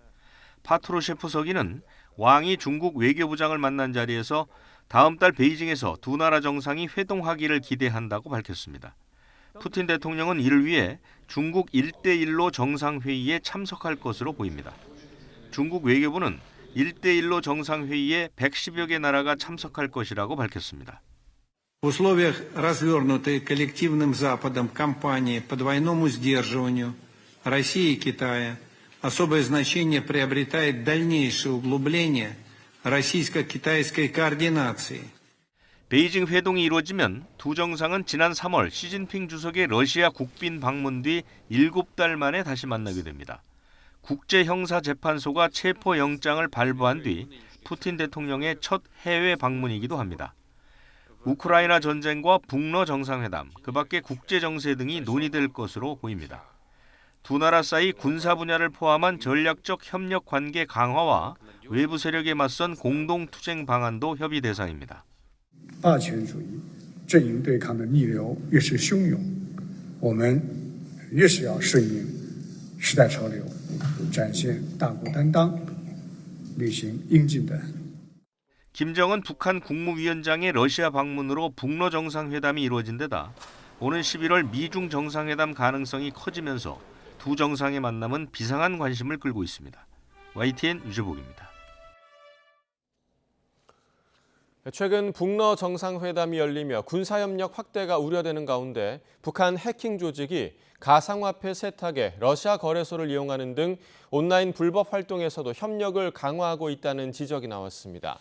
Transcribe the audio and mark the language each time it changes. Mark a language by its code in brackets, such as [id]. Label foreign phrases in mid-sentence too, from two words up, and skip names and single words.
[ko] 파트루셰프 서기는 왕이 중국 외교부장을 만난 자리에서 다음 달 베이징에서 두 나라 정상이 회동하기를 기대한다고 밝혔습니다. 푸틴 대통령은 이를 위해 중국 1대1로 정상회의에 참석할 것으로 보입니다. 중국 외교부는 1대1로 정상회의에 110여 개 나라가 참석할 것이라고 밝혔습니다. [ru] В условиях развернутой коллективным Западом кампании по двойному сдерживанию России и Китая особое значение приобретает дальнейшее углубление российско-китайской координации. [ko] 베이징 회동이 이루어지면 두 정상은 지난 3월 시진핑 주석의 러시아 국빈 방문 뒤 7달 만에 다시 만나게 됩니다. 국제형사재판소가 체포영장을 발부한 뒤 푸틴 대통령의 첫 해외 방문이기도 합니다. 우크라이나 전쟁과 북러 정상회담, 그 밖에 국제정세 등이 논의될 것으로 보입니다. 두 나라 사이 군사 분야를 포함한 전략적 협력 관계 강화와 외부 세력에 맞선 공동투쟁 방안도 협의 대상입니다. [zh] 霸权主义阵营对抗的逆流越是汹涌，我们越是要顺应时代潮流，展现大国担当，履行应尽的 [ko] 김정은 북한 국무위원장의 러시아 방문으로 북러 정상회담이 이루어진 데다 오는 11월 미중 정상회담 가능성이 커지면서 두 정상의 만남은 비상한 관심을 끌고 있습니다. YTN 유재복입니다. 최근 북러 정상회담이 열리며 군사협력 확대가 우려되는 가운데 북한 해킹 조직이 가상화폐 세탁에 러시아 거래소를 이용하는 등 온라인 불법 활동에서도 협력을 강화하고 있다는 지적이 나왔습니다.